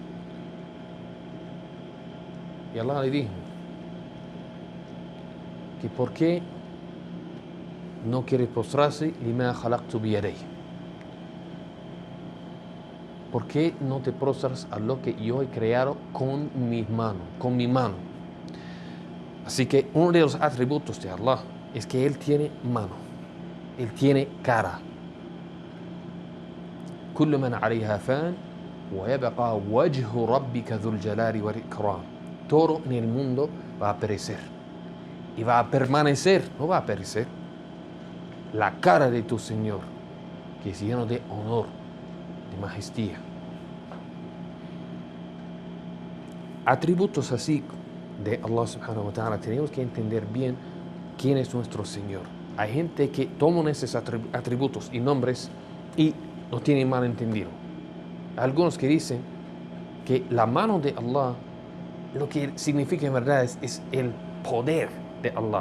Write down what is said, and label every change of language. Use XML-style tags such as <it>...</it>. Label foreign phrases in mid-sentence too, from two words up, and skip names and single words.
<es>Y Allah le dijo que por qué no quiere postrarse,</es> <ar>لما خلقت بيدي.</ar> <es>¿Por qué no te prostras a lo que yo he creado con mi mano? Así que uno de los atributos de Allah es que Él tiene mano, Él tiene cara.</es> <ar>كل من عليها فان ويبقى وجه ربك ذو الجلال والإكرام.</ar> <es>Todo en el mundo va a perecer y va a permanecer, no va a perecer. La cara de tu Señor, que es lleno de honor, de majestía. Atributos así de Allah</es> <ar>سبحانه وتعالى,</ar> <es>tenemos que entender bien quién es nuestro Señor. Hay gente que toman esos atributos y nombres y no tienen mal entendido. Algunos que dicen que la mano de Allah, lo que significa en verdad es el poder de Allah.</es>